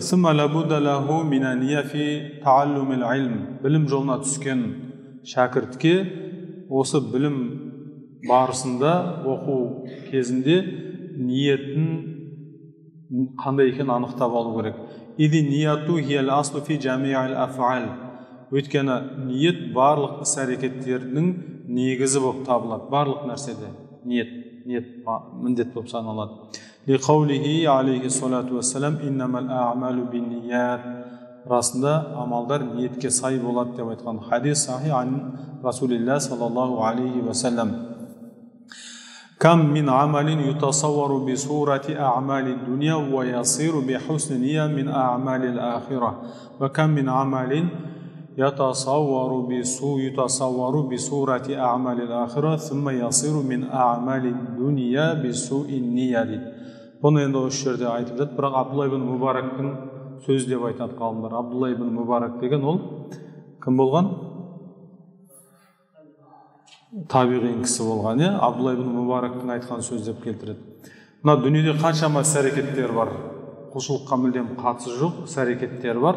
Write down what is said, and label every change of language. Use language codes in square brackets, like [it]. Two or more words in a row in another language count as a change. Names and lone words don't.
[kk] Білім жолына түскен шәкіртке осы білім барысында, оқу кезінде ниетін қандай екенін анықтап алу керек. Өйткені ниет барлық іс-әрекеттердің негізі болып табылады. Барлық нәрседе ниет міндет болып саналады. [ar] لقوله عليه الصلاة والسلام إنما الأعمال بالنيات. [kk] Расында амалдар ниетке сай болады деп айтқан хадис [ar] صحيح عن رسول الله صلى الله عليه وسلم. وكم من عمل يتصور بصورة أعمال الدنيا ويصير بحسن النية من أعمال الآخرة. وكم من عمل يتصور بصورة أعمال الآخرة ثم يصير من أعمال الدنيا بسوء النية. [kk] Бұны енді осы жерде айтып жатыр, бірақ Абдулла ибн Мубарактың сөзі деп айтады ғалымдар. Абдулла ибн Мубарак деген ол кім болған? Табиғин кісі болған, Абдулла ибн Мубарактың айтқан сөз деп келтіреді. Мына дүниеде қаншама іс-әрекеттер бар, құлшылыққа мүлдем қатысы жоқ іс-әрекеттер бар.